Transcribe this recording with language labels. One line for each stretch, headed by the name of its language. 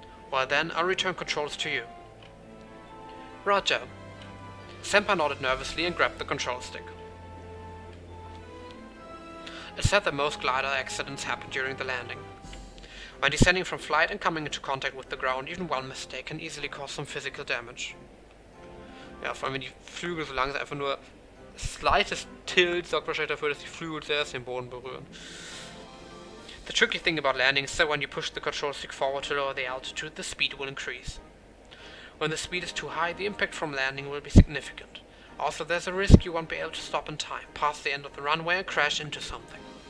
English: Well then, I'll return controls to you. Roger. Senpai nodded nervously and grabbed the control stick. It's said that most glider accidents happen during the landing. When descending from flight and coming into contact with the ground, even one mistake can easily cause some physical damage.
German: Ja, vor allem wenn die Flügel so langsam einfach nur
English: slightest tilt
German: sorgt wahrscheinlich dafür, dass die Flügel zuerst den Boden berühren.
English: The tricky thing about landing is that when you push the control stick forward to lower the altitude, the speed will increase. When the speed is too high, the impact from landing will be significant. Also, there's a risk you won't be able to stop in time, pass the end of the runway and crash into something.